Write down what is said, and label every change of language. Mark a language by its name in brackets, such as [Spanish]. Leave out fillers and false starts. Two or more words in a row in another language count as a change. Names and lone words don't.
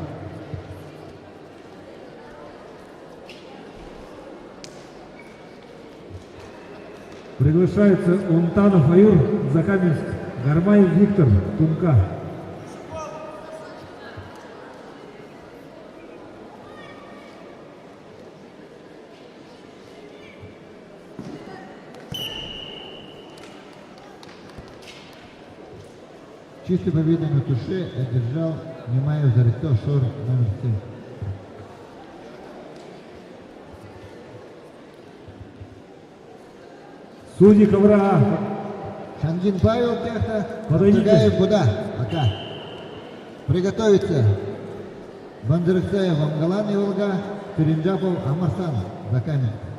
[Russian] Приглашается Умтанов Аюр, Закаменск, Гарбаев Виктор, Тунка. Чистую победу на туше одержал Немаев Зарито, шор номер 7. Судьи ковра А. Шангин Павел, Тяхта, Подойдите. Хаптагаев Буда, Ака. Приготовиться Бандарыксаев Амгалан и Волга, Теренджапов Амарсан, Закаменск.